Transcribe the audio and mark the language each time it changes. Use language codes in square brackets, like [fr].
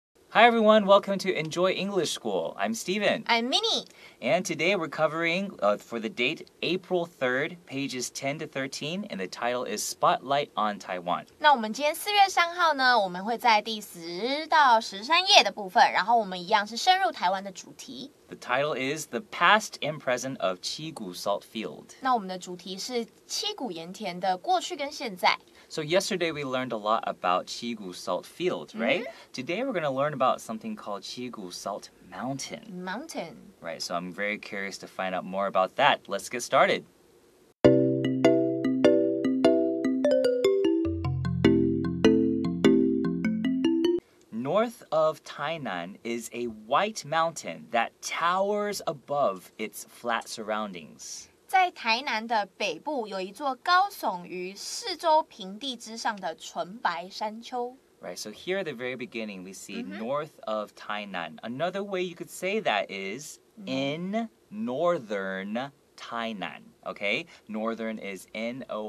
[en] Hi everyone, welcome to Enjoy English School. I'm Stephen. I'm Minnie. And today we're covering, for the date, April 3rd, pages 10 to 13, and the title is Spotlight on Taiwan. [zh] 那我们今天4月3号呢，我们会在第10到13页的部分，然后我们一样是深入台湾的主题。 [en] The title is The Past and Present of Cigu Salt Field. [zh] 那我们的主题是七股盐田的过去跟现在。 [en] So yesterday we learned a lot about Cigu Salt Field, right? Today we're going to learn about something called Cigu Salt Mountain. Right, so I'm very curious to find out more about that. Let's get started. North of Tainan is a white mountain that towers above its flat surroundings. [zh] 在台南的北部有一座高耸于四周平地之上的纯白山丘。 [en] Right, so here at the very beginning we see north of Tainan. Another way you could say that is in northern Tainan, okay? Northern is N-O-R-T-H-E-R-N.